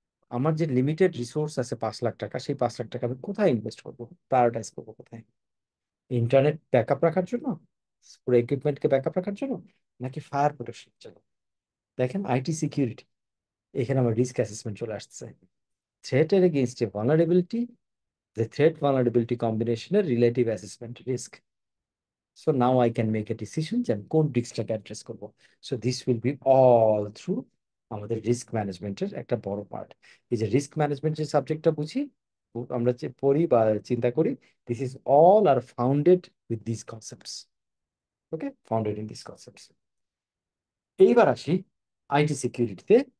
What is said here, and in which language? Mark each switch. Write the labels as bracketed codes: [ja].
[bn] আমার যে limited resource আছে 5 লাখ টাকা, সেই 5 লাখ টাকা আমি কোথায় ইনভেস্ট করবো, প্রায়োরিটাইজ করবো কোথায়? ইন্টারনেট ব্যাকআপ রাখার জন্য, পুরো ইকুইপমেন্টকে ব্যাকআপ রাখার জন্য, নাকি ফায়ার প্রোটেকশনের জন্য? দেখেন আইটি সিকিউরিটি, এখানে আমার রিস্ক অ্যাসেসমেন্ট চলে আসছে। [en] থ্রেটের against a vulnerability, the threat vulnerability combinational relative assessment risk. So now I can make a decision [bn] যে আমি কোন রিস্কটাকে অ্যাড্রেস করব। [en] so this will be all through [bn] আমাদের রিস্ক ম্যানেজমেন্টের একটা বড় পার্ট। এই যে রিস্ক ম্যানেজমেন্ট যে সাবজেক্টটা বুঝি, আমরা যে পড়ি বা চিন্তা করি, [en] This is all are founded with this concepts. Okay, founded in this concepts. [bn] এইবার আসি আইটি সিকিউরিটিতে।